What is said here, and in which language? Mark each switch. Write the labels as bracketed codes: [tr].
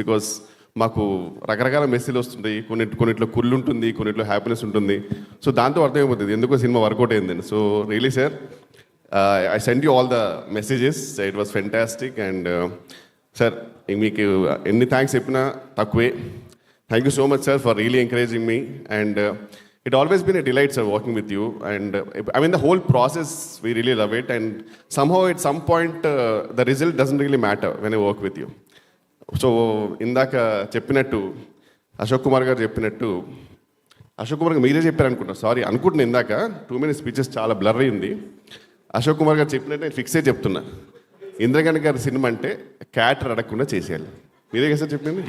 [te] Because మాకు రకరకాల మెసేజ్లు వస్తుంటాయి. కొన్నిట్లో కుళ్ళు ఉంటుంది, కొన్నిట్లో హ్యాపీనెస్ ఉంటుంది. సో దాంతో అర్థమైపోతుంది ఎందుకో సినిమా వర్కౌట్ అయిందని. [en] So really sir, I send you all the messages, it was fantastic. [te] And sir మీకు ఎన్ని థ్యాంక్స్ చెప్పినా తక్కువే. [en] Thank you so much sir for really encouraging me. And it always been a delight sir working with you. And I mean the whole process we really love it. And somehow at some point the result doesn't really matter when I work with you. [te] So ఇందాక చెప్పినట్టు అశోక్ కుమార్ గారు చెప్పినట్టు, అశోక్ కుమార్ గారు మీరే చెప్పారు అనుకుంటా, sorry అనుకుంటున్నా, ఇందాక 2 minutes స్పీచెస్ చాలా బ్లర్ అయింది. అశోక్ కుమార్ గారు చెప్పినట్టు నేను ఫిక్స్ అయ్యి చెప్తున్నా, ఇంద్రగణ్ గారి సినిమా అంటే క్యాటర్ అడగకుండా చేసేయాలి. మీరే కదా సార్ చెప్పింది?